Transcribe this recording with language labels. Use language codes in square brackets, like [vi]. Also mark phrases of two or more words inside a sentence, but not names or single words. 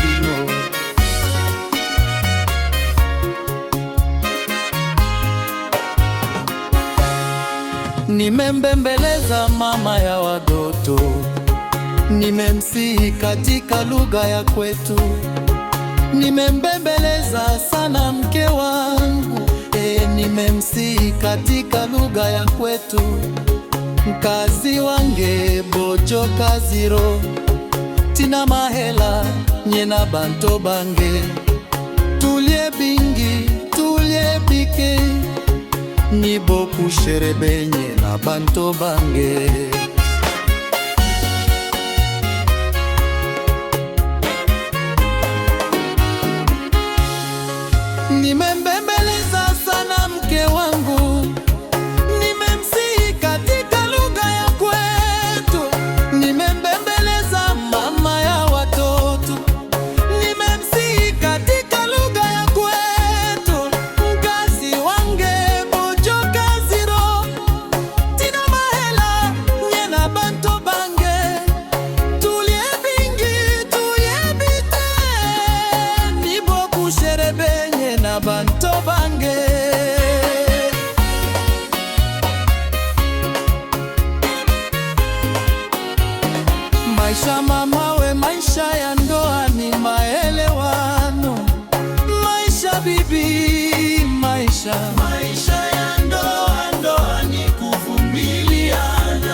[sw] Nimembembeleza mama ya watoto, nimemsihi katika lugha ya kwetu. Nimembembeleza sana mke wangu, nimemsihi katika lugha ya kwetu. [luy] Mkazi wange bojo kaziro, tina mahela nyena banto bange. Tulie bingi tulie bike, nibo kusherebenye na banto bange. [sw] Nimembembeleza sana mke wangu, nimemsihi katika lugha ya kwetu. Nimembembeleza mama ya watoto, nimemsihi katika lugha ya kwetu. [luy] Mkazi wange bojo kaziro, tina mahela nyena banto bange. Tulie bingi tulie bite, nibo kusherebenye na banto bange. [sw] Maisha mamawe, maisha ya ndoa ni maelewano. Maisha bibi, maisha ya ndoa, ndoa ni kuvumiliana.